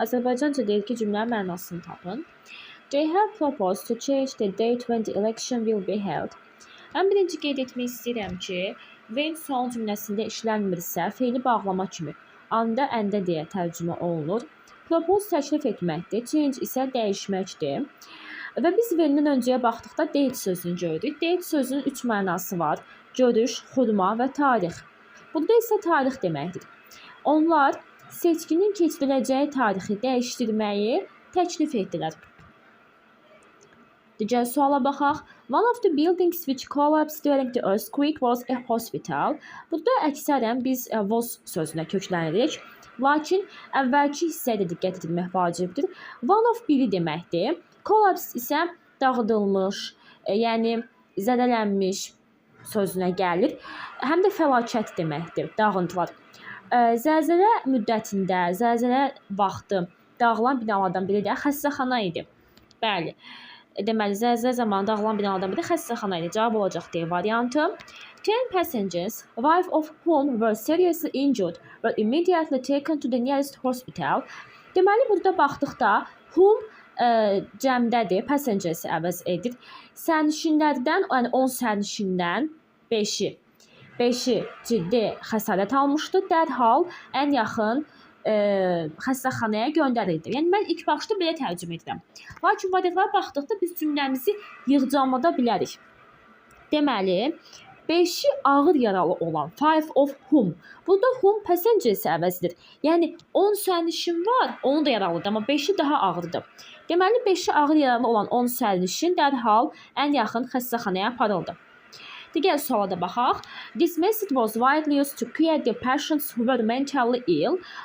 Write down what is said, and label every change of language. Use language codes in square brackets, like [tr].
[az] Azərbaycanca deyir ki, cümlənin mənasını tapın. [en] They have proposed to change the date when the election will be held. [az] Mən birinci qeyd etmək istəyirəm ki, when sual cümləsində işlənmirsə, feili bağlama kimi anda, əndə deyə tərcümə olunur. Propose təklif etməkdir, change isə dəyişməkdir. Və biz when-dən öncəyə baxdıqda date sözünü gördük. Date sözünün 3 mənası var. Görüş, xurma və tarix. Burada isə tarix deməkdir. Onlar seçkinin keçiriləcəyi tarixi dəyişdirməyi təklif etdilər. Digər suala baxaq. [en] One of the buildings which collapsed during the earthquake was a hospital. [az] Burada əksərən biz was sözünə köklənirik. Lakin əvvəlki hissəyə də diqqət edilmək vacibdir. One of biri deməkdir. Collapse isə dağıdılmış, yəni zədələnmiş sözünə gəlir. Həm də fəlakət deməkdir, dağıntılar. Zəlzələ müddətində, zəlzələ vaxtı dağılan binalardan biri də xəstəxana idi. Bəli. Deməli, zəlzələ zamanı dağılan binalardan biri xəstəxana idi. Cavab olacaq D variantı. [en] 10 passengers, 5 of whom were seriously injured, were immediately taken to the nearest hospital. [az] Deməli, burada baxdıqda whom cəmdədir, passengers əvəz edir. Sərnişinlərdən, yəni 10 sərnişindən 5-i ciddi xəsarət almışdı. Dərhal ən yaxın xəstəxanaya göndərildi. Yəni mən ilk başda belə tərcümə edirəm. Lakin variantlara baxdıqda biz cümləmizi yığcamlada bilərik. Deməli, 5-i ağır yaralı olan [en] 5 of whom. [az] Burada whom passengers əvəzidir. Yəni 10 sərnişin var, onu da yaralıdır, amma 5-i daha ağırdır. Deməli, 5-i ağır yaralı olan 10 sərnişin dərhal ən yaxın xəstəxanaya aparıldı. Digər suala da baxaq. [en] This method was widely used to cure the patients who were mentally ill.